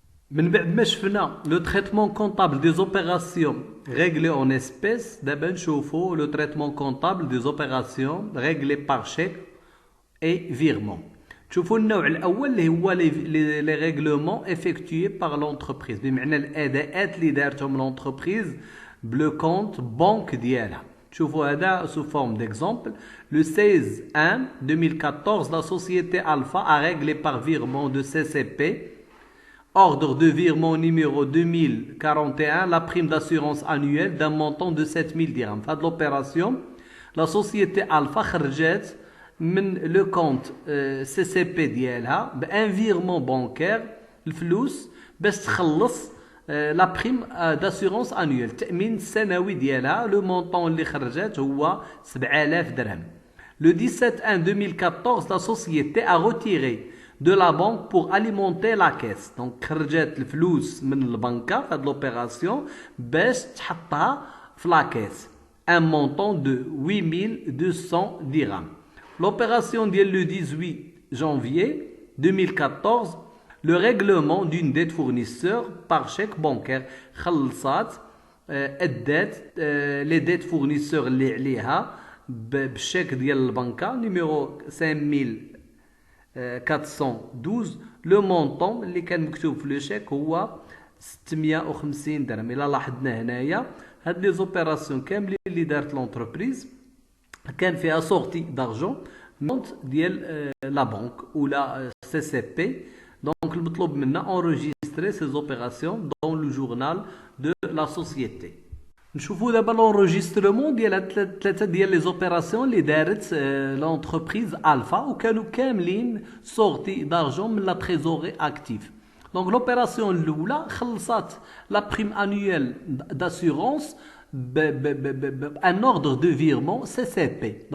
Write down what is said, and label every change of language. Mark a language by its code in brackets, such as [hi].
[ar] من بعد ما شفنا لو تريتمون كونطابل دي زوبيراسيون ريغلي اون اسبيس، دابا نشوفوا لو تريتمون كونطابل دي زوبيراسيون ريغلي بار شيك اي فيرمون. شوفوا النوع الاول اللي هو لي ريغلومون افيكتوي بار لونتربريز، بمعنى الاداءات اللي دارتهم لونتربريز بلو كونت بانك ديالها. شوفوا هذا [fr] sous forme d'exemple. Le 16/1/2014, la société Alpha a réglé par virement de CCP, ordre de virement numéro 2041, la prime d'assurance annuelle d'un montant de 7000 dirhams. Fin de l'opération, la société Alpha [ar] خرجت من le compte CCP ديالها بان virement bancaire الفلوس باش تخلص لا بريم داسيغونس انويل، التامين السنوي ديالها. لو مونطون اللي خرجت هو 7000 درهم. [fr] Le 17/1/2014 la société a retiré de la banque pour alimenter la caisse. [ar] دونك خرجت الفلوس من البنكه في هاد لوبيراسيون باش تحطها في لا كيس ان مونطون دو 8200 درهم. [fr] L'opération ديال le 18 janvier 2014 le règlement d'une dette fournisseur par chèque bancaire. [ar] خلصات الدات لي ديت فورنيسور اللي عليها بالشيك ديال البنكه نيميرو 5412. لو مونطون اللي كان مكتوب في لو شيك هو 650 درهم. الى لاحظنا هنايا هاد لي زوبيراسيون كاملين اللي دارت لونتربريز كان فيها سورتي دارجون كونت ديال لا بنك ولا سي سي بي. دونك المطلوب منا [fr] enregistrer ces opérations dans le journal de la société. [ar] نشوفوا دابا لونجسترمون ديال هاد ثلاثه ديال لي زوبيراسيون اللي دارت لونتربريز الفا وكانوا كاملين سورتي دارجون من لا تريزوري اكتيف. دونك لوبيراسيون الاولى خلصات لا بريم انويل داسيورونس ان اوردر دو فيرمون سي سي بي.